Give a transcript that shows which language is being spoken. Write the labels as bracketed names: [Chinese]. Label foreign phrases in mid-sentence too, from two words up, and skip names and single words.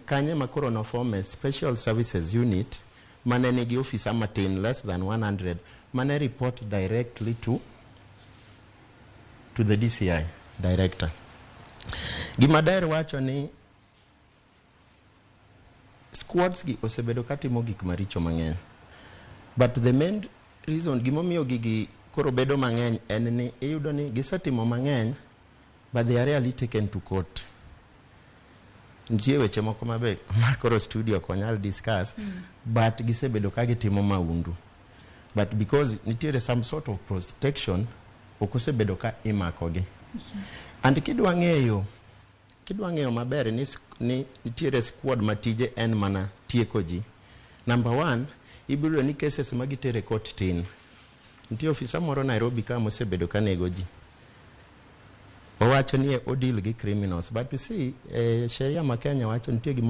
[Luo (Kenya and Tanzania)] kanye makoro noforme [English] Special Services Unit [Luo (Kenya and Tanzania)] mane nigi [English] officer matin less than 100 mane report directly to the DCI director. [Luo (Kenya and Tanzania)] Gimader wacho ni squads gi osebedo katimo gik maricho mang'eny, [English] but the main reason [Luo (Kenya and Tanzania)] gimomiyo gigi koro bedo mang'eny en ni iyudo ni gisetimo mang'eny [English] but they are rarely taken to court. [Luo (Kenya and Tanzania)] Nitie weche moko mabe makoro studio konyal discuss but gisebedo ka gitimo mahundu, [English] but because nitiere some sort of protection [Luo (Kenya and Tanzania)] okosebedo ka imakogi. And kidwa ng'eyo maber ni nitiere squad matije en mana tieko ji. Number 1, ibiro ni cases magitere court tin. Nitie ofisa moro Nairobi ka mosebedo ka nego ji. Owacho ni odil gi criminals, [English] but you see [Luo (Kenya and Tanzania)] sheria ma Kenya wacho nitie